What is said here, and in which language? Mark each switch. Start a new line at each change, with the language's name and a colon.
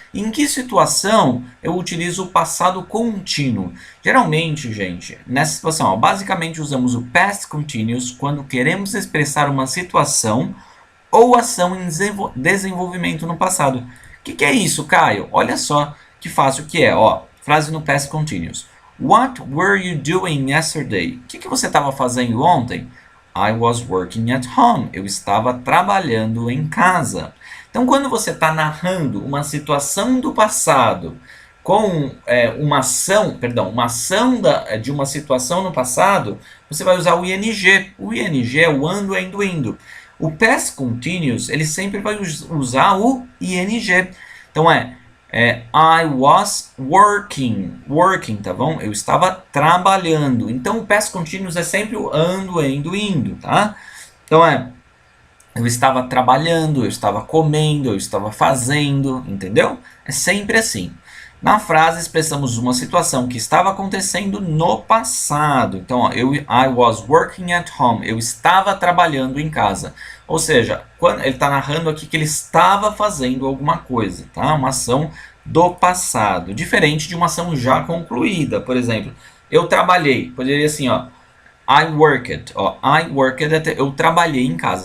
Portuguese: Em que situação eu utilizo o passado contínuo? Geralmente, gente, nessa situação, ó, basicamente usamos o past continuous quando queremos expressar uma situação ou ação em desenvolvimento no passado. O que é isso, Caio? Olha só que fácil que é. Ó, frase no past continuous.
English: What were you doing yesterday?
Portuguese: O que você estava fazendo ontem?
English: I was working at home.
Portuguese: Eu estava trabalhando em casa. Então, quando você está narrando uma situação do passado com uma ação de uma situação no passado, você vai usar o ing. O ing é o ando, indo, indo. O past continuous, ele sempre vai usar o ing. Então,
English: I was working,
Portuguese: tá bom? Eu estava trabalhando. Então, o past continuous é sempre o ando, indo, indo, tá? Então, eu estava trabalhando, eu estava comendo, eu estava fazendo, entendeu? É sempre assim. Na frase expressamos uma situação que estava acontecendo no passado. Então, ó,
English: I was working at home.
Portuguese: Eu estava trabalhando em casa. Ou seja, quando ele está narrando aqui que ele estava fazendo alguma coisa, tá? Uma ação do passado, diferente de uma ação já concluída. Por exemplo, eu trabalhei, poderia assim, ó,
English: I worked,
Portuguese: ó, I worked, eu trabalhei em casa.